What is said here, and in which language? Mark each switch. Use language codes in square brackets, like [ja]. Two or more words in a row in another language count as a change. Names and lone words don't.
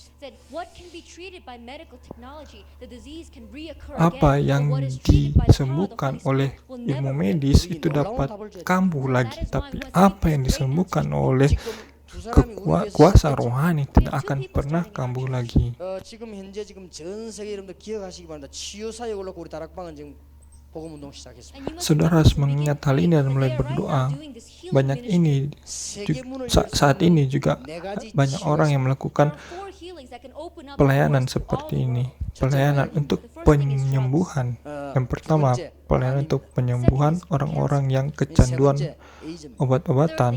[id] Apa yang disembuhkan oleh ilmu medis itu dapat kambuh lagi. Tapi apa yang disembuhkan oleh kuasa rohani tidak akan pernah kambuh lagi. [ko] 지금 현재 전 세계 여러분들 기억하시기 바랍니다. 치유 사역 올라고 우리 다락방은 지금 복음 운동 시작했습니다. [id] Saudara harus mengingat hal ini dan mulai berdoa. Banyak ini saat ini juga banyak orang yang melakukan pelayanan seperti ini. Pelayanan untuk penyembuhan. Yang pertama, pelayanan untuk penyembuhan orang-orang yang kecanduan obat-obatan.